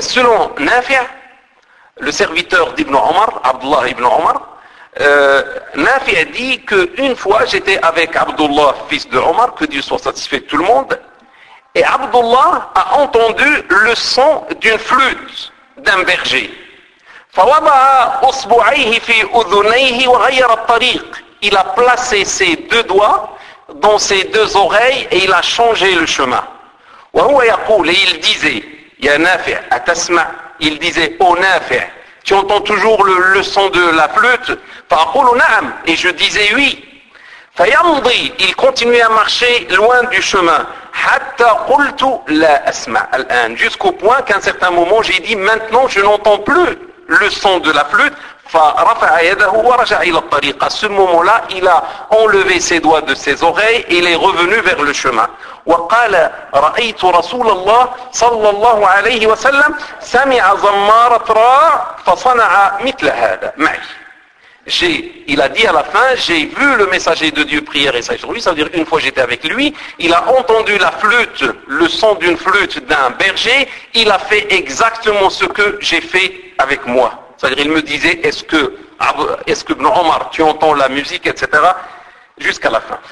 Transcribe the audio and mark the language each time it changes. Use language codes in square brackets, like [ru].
[fr] Selon Nafi'a, le serviteur d'Ibn Omar, Abdullah Ibn Omar, Nafi'a dit que une fois j'étais avec Abdullah, fils de Omar, que Dieu soit satisfait de tout le monde, et Abdullah a entendu le son d'une flûte d'un berger. [ar] فَوَضَعَ أُصْبُعَيْهِ فِي أُذُنَيْهِ وَغَيَّرَ الطَّرِيقِ. [fr] Il a placé ses deux doigts dans ses deux oreilles et il a changé le chemin. [ar] وهو يقول, [fr] et il disait, [ar] يا نافع أتسمع, [fr] il disait, ô نافع, tu entends toujours le son de la flûte. [ar] فأقول نعم, [fr] et je disais oui. [ar] فيمضي, [fr] il continuait à marcher loin du chemin. [ar] حتى قلت لا أسمع الآن, [fr] jusqu'au point qu'à un certain moment j'ai dit, maintenant je n'entends plus le son de la flûte. [ar] فرفع يده ورجع إلى الطريق. [fr] À ce moment-là, il a enlevé ses doigts de ses oreilles et il est revenu vers le chemin. [ar] وقال رأيت رسول الله صلى الله عليه وسلم سمع زمارة راع فصنع مثل هذا معي. [fr] Il a dit à la fin, j'ai vu le messager de Dieu prier et saillir sur lui, c'est-à-dire une fois j'étais avec lui, il a entendu la flûte, le son d'une flûte d'un berger, il a fait exactement ce que j'ai fait avec moi. C'est-à-dire il me disait, est-ce que Ibn Omar, tu entends la musique, etc. Jusqu'à la fin.